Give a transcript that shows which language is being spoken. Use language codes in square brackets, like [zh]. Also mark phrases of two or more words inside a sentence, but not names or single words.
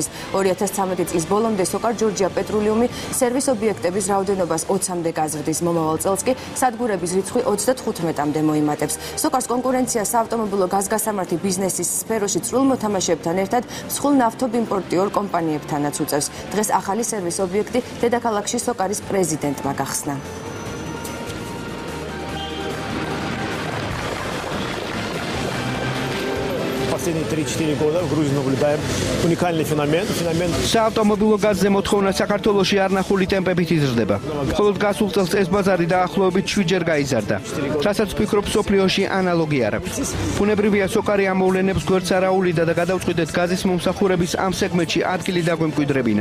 [ka] 2013 წლის ბოლომდე სოკარ ჯორჯია პეტროლიუმი სერვის ობიექტების რაოდენობას 20-მდე გაზრდის. მომავალ წელს კი სადგურების რიცხვი 35-მდე მოიმატებს. სოკარს კონკურენცია საავტომობილო გაზგასამართი ბიზნესის სფეროში წვრილ მოთამაშეებთან ერთად მსხვილ ნავთობიმპორტიორ კომპანიებთანაც უწევს. დღეს ახალი სერვის ობიექტი დედაქალაქში სოკარის პრეზიდენტმა გახსნა. [ru] Последние 3-4 года в Грузии наблюдаем уникальный феномен. [ka] საავტომობილო გაზზე მოთხოვნა საქართველოში არნახული ტემპებით იზრდება. მხოლოდ გასულ წელს ეს ბაზარი დაახლოებით 7-ჯერ გაიზარდა. რასაც ვფიქრობ, სოფლიოში ანალოგი არ აქვს. ბუნებრივია სოკარი ამ მოვლენებს გვერდს არ აუვლიდა და გადავწყვიტეთ გაზის მომსახურების ამ სეგმენტში ადგილი დაგვემკვიდრებინა.